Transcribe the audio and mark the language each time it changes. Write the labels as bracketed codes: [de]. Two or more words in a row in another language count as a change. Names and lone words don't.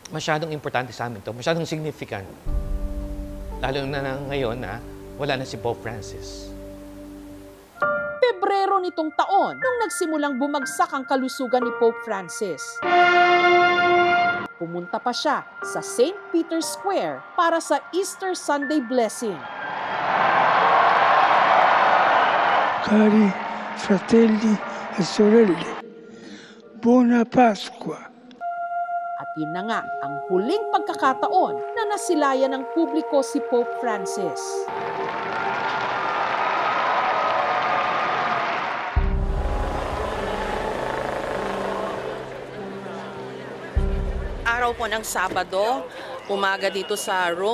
[tl] Masyadong importante sa amin to, masyadong significant. Lalo na ngayon na wala na si Pope Francis. Pebrero nitong taon, nung nagsimulang bumagsak ang kalusugan ni Pope Francis. Pumunta pa siya sa St. Peter's Square para sa [en] Easter Sunday blessing. [it] Cari fratelli e sorelle, buona Pasqua. [tl] At yun na nga ang huling pagkakataon na nasilayan ng publiko si Pope Francis. Araw po ng Sabado, umaga dito sa Rome.